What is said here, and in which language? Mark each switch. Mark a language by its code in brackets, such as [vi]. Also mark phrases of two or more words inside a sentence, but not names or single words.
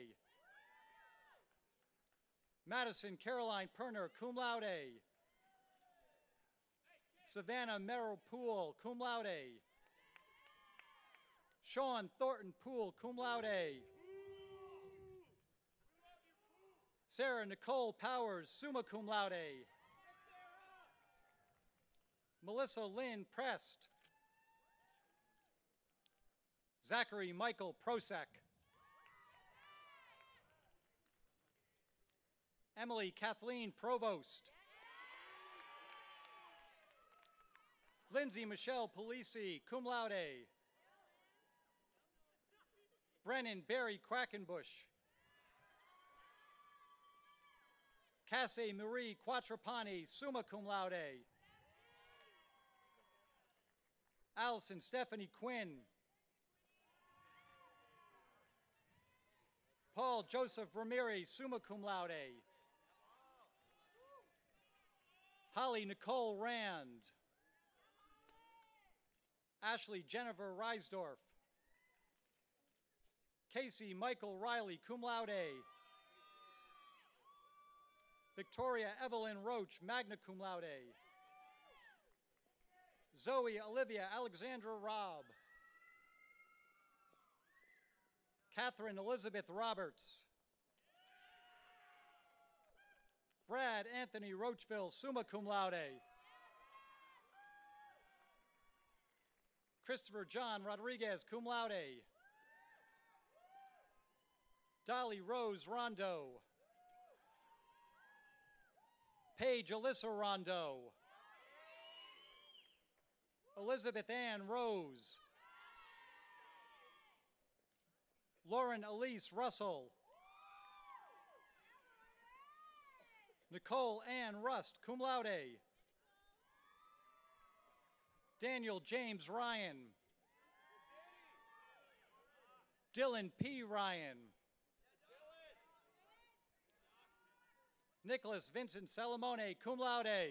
[en] Madison Caroline Perner, [la] cum laude. [en] Savannah Merrill Poole, [la] cum laude. [en] Sean Thornton Poole, [la] cum laude. [en] Sarah Nicole Powers, [la] summa cum laude. [en] Melissa Lynn Prest. Zachary Michael Prosek. Emily Kathleen Provost. Lindsay Michelle Polisi, [la] cum laude. [en] Brennan Barry Quackenbush. Cassie Marie Quattrapani, [la] summa cum laude. [en] Allison Stephanie Quinn. Paul Joseph Ramirez, [la] summa cum laude. [en] Holly Nicole Rand. Ashley Jennifer Reisdorf. Casey Michael Riley, [la] cum laude. [en] Victoria Evelyn Roach, [la] magna cum laude. [en] Zoe Olivia Alexandra Robb. Catherine Elizabeth Roberts. Brad Anthony Roachville, [la] summa cum laude. [en] Christopher John Rodriguez, [la] cum laude. [en] Dolly Rose Rondo. Paige Alyssa Rondo. Elizabeth Ann Rose. Lauren Elise Russell. Nicole Ann Rust, [la] cum laude. [en] Daniel James Ryan. Dylan P. Ryan. Nicholas Vincent Salamone, [la] cum laude.